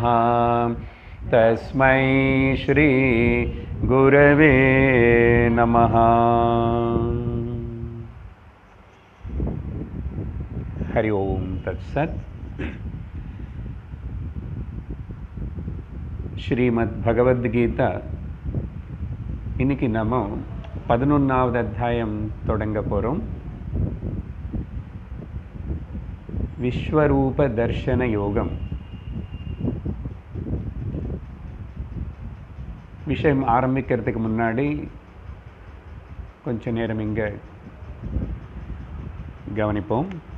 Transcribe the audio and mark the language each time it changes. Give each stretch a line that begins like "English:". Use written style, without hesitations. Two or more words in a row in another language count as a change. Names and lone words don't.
Sanskrit: तस्मै श्री गुरवे नमः। हरि ओम तत्सत्।
Tamil: श्रीमद् भगवद्गीता இன்னைக்கு நம்ம 11வது அத்தியாயம் தொடங்க போறோம். விஸ்வரூப தர்ஷன யோகம். விஷயம் ஆரம்பிக்கிறதுக்கு முன்னாடி கொஞ்ச நேரம் இங்க கவனிப்போம்.